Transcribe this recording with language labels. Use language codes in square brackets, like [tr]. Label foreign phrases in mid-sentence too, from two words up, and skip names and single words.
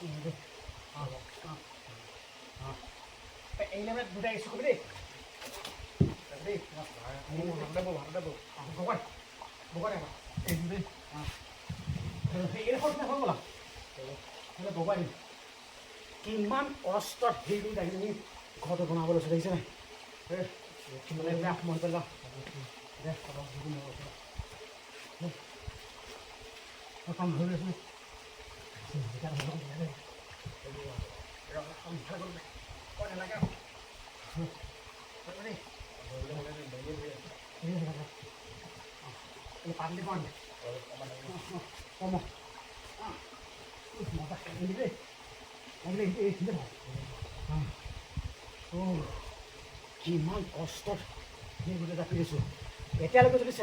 [vi] Đi. Anh lên đây, đây xuống đi. Đi. Không double. Không quay. Không quay này mà. Đi. Thì nó không là. Nó bỏ quay. [as] কিমান কষ্টত সেইটো দাঙি দাঙি ঘৰটো বনাব লৈছে দেখিছে নাই মানে বেয়া মন পেলাওঁ কাম ধৰি আছো পানী দিব কম মজা দেই কিমান কষ্টত গোটেই জাপি দিছোঁ এতিয়ালৈকে যদি